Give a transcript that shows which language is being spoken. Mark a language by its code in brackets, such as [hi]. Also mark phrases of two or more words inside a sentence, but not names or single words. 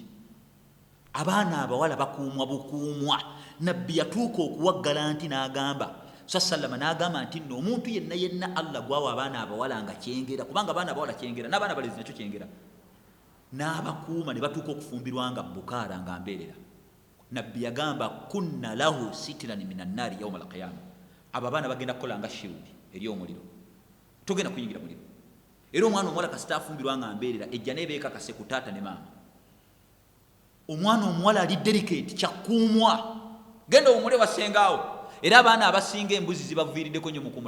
[lg] Abaana abawala bakuumwa bukuumwa. Nabbi yatuuka okuwaggala nti n'agamba sallama n'agamba nti no omuntu yenna Allah gwawa abaana abawala nga kyengera, kubanga abaana abawala kyengera n'abaana abalenzi nakyo kyengera, n'abakuuma ne batuuka okufumbirwa nga bukaara nga mbeerera. Nabbi yagamba [ar] كن له سترا من النار يوم القيامة. [lg] Abo abaana bagenda kukola nga shield eri omuliro, togenda kuyingira muliro. Era omwana omuwala kasita afumbirwa nga mbeerera ejja nebeekakase ku taata ne maama. Omwana omuwala ali delicate kyakuumwa. Genda omule wasengaawo. Era abaana abasinga embuzi zibaviiriddeko nnyo mukumula.